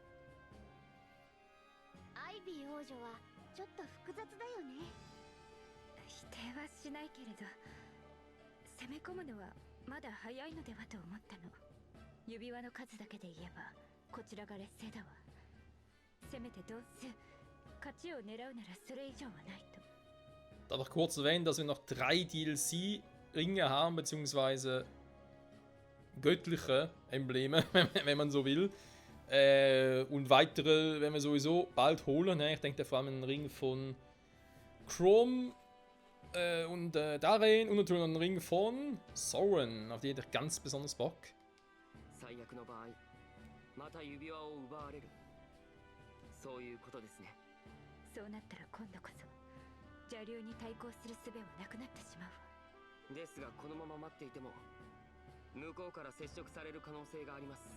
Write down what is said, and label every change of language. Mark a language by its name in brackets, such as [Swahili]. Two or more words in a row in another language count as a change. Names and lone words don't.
[Japanese] アイビー王女はちょっと複雑だよね。否定はしないけれど、攻め込むのはまだ早いのではと思ったの。指輪の数だけで言えばこちらが劣勢だわ。せめて同数勝ちを狙うならそれ以上はないと。 [German] Darf ich kurz erwähnen, dass wir noch 3 DLC-Ringe haben, beziehungsweise göttliche Embleme, wenn man so will. Und weitere werden wir sowieso bald holen. Ich denke vor allem einen Ring von Chrome und Darien und natürlich einen Ring von Soren. Auf die hätte ich ganz besonders Bock. [Japanese] 最悪の場合また指輪を奪われる、そういうことですね。そうなったら今度こそ邪竜に対抗する術はなくなってしまうわ。ですがこのまま待っていても向こうから接触される可能性があります。